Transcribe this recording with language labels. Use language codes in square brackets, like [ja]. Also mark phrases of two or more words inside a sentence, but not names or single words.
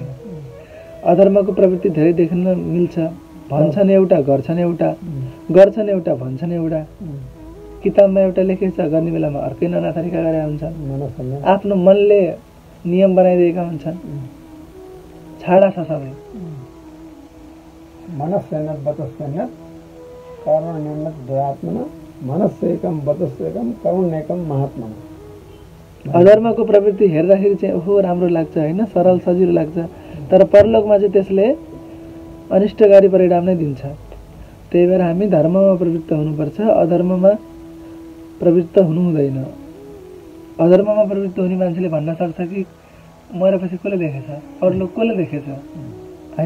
[ne] अधर्मको प्रवृत्ति धेरै देख्न मिल्छ। भन्छन् एउटा, गर्छन् एउटा, गर्छन् एउटा, भन्छन् एउटा। किताबमा एउटा लेखेछ, गर्ने बेलामा अर्कै नाना तरिका गरेका हुन्छन्। आफ्नो मनले नियम बनाइदिएका हुन्छन्। छाडा छ सबै। [sa] मनस्यनत वचस्यनत कर्मण्यनत दुरात्मना मनस्येकम वचस्येकम कर्मण्येकम महात्मना। [ne] अधर्मको प्रवृत्ति हेर्दाखेरि चाहिँ ओहो राम्रो लाग्छ होइन, सरल सजिलो लाग्छ, तर परलोकमा चाहिँ त्यसले अनिष्टकारी परिणाम नै दिन्छ। त्यही भएर हामी धर्ममा प्रवृत्त हुनुपर्छ, अधर्ममा प्रवृत्त हुनु हुँदैन। अधर्ममा प्रवृत्त हुने मान्छेले भन्न सक्छ कि मरेपछि कसले देखेछ, परलोक कसले देखेछ होइन।